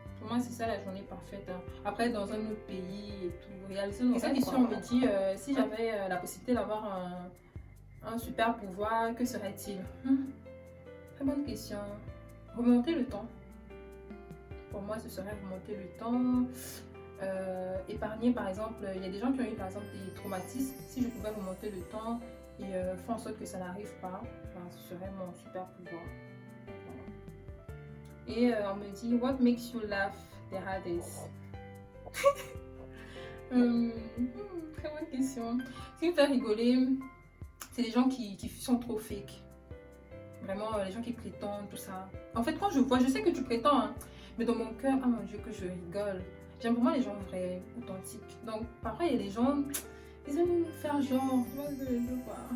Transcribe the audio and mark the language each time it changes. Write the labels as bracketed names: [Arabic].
[French] Pour moi, c'est ça la journée parfaite. Après, dans un autre pays et tout, réaliser nos rêves. Et cette question, on me dit, si j'avais la possibilité d'avoir un super pouvoir, que serait-il? Très bonne question. Remonter le temps. Pour moi, ce serait remonter le temps. Épargner, par exemple, il y a des gens qui ont eu, par exemple, des traumatismes. Si je pouvais remonter le temps et faire en sorte que ça n'arrive pas, ce serait mon super pouvoir. Et on me dit: [English] What makes you laugh the hardest? [French] Très bonne question. Ce qui me fait rigoler, c'est les gens qui sont trop fake. vraiment les gens qui prétendent, tout ça. En fait, quand je vois, je sais que tu prétends, hein, mais dans mon cœur, ah mon Dieu, que je rigole. J'aime vraiment les gens vrais, authentiques. Donc, parfois, il y a des gens, ils aiment faire genre, tu vois ce que je veux dire, quoi.